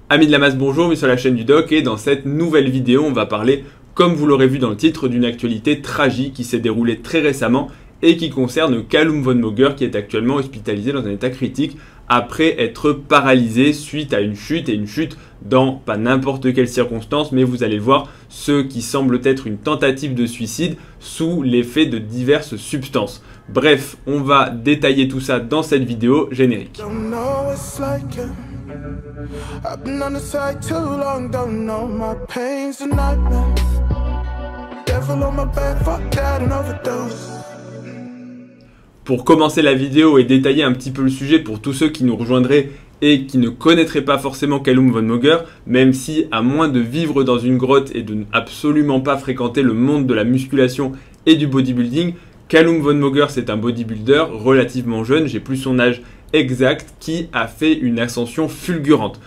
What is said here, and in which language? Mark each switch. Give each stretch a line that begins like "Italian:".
French: Amis de la masse, bonjour, bienvenue sur la chaîne du Doc et dans cette nouvelle vidéo, on va parler, comme vous l'aurez vu dans le titre, d'une actualité tragique qui s'est déroulée très récemment et qui concerne Callum Von Moger qui est actuellement hospitalisé dans un état critique après être paralysé suite à une chute et une chute dans pas n'importe quelle circonstance, mais vous allez le voir, ce qui semble être une tentative de suicide sous l'effet de diverses substances. Bref, on va détailler tout ça dans cette vidéo générique.
English: I've been on the side too long, don't know my pain's a nightmare. Devil on my back, fuck that and overdose.
French: Pour commencer la vidéo et détailler un petit peu le sujet pour tous ceux qui nous rejoindraient et qui ne connaîtraient pas forcément Callum Von Moger, même si à moins de vivre dans une grotte et de absolument pas fréquenter le monde de la musculation et du bodybuilding, Callum Von Moger c'est un bodybuilder relativement jeune, j'ai plus son âge exact, qui a fait une ascension fulgurante.